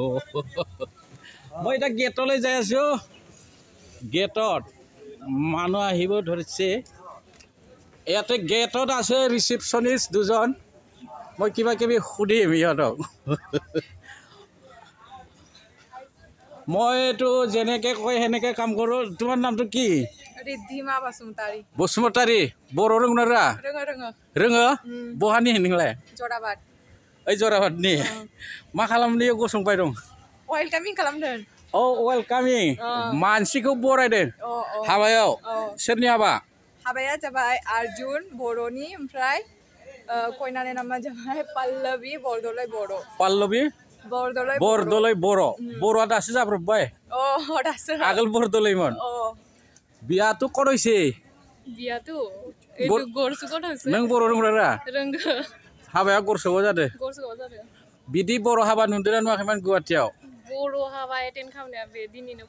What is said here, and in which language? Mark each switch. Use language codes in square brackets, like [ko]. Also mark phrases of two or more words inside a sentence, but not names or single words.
[as] মই এতিয়া গেটলৈ যাই আছো গেটত মানুহ আহিব ধৰিছে ইয়াতে গেটত আছে ৰিচিপশ্যনিষ্ট 2জন মই কিবা কিবি সুধিম ইহঁতক মই এইটো যেনেকে কয় সেনেকে কাম কৰোঁ তোমাৰ নামটো কি ঋদ্ধিমা [brx] বসুমতাৰী बर' रोंगोना रोङो बहानि नोंलाय जराबाद ओइ जराबादनि मा खालामनो गसंबाय दं वेलकामिं खालामदों वेलकामिं मानसिखौ बरायदों हाबायाव सोरनि हाबाया जाबाय अर्जुन बर'नि ओमफ्राय कयनानि नामा जाबाय पल्लवी बरदलै बर'आ दासो जाब्रबबाय आगोल बरदलैमोन बियाथ' कत হৈছে नों बर' रोंगोना हाबाया गरस'आव जादों बिदि बर' हाबा नुदोंना नुवाखैमोन गुवाहाटीयाव बर' हाबा एटेन्ड खालामनाया बे दिनैनो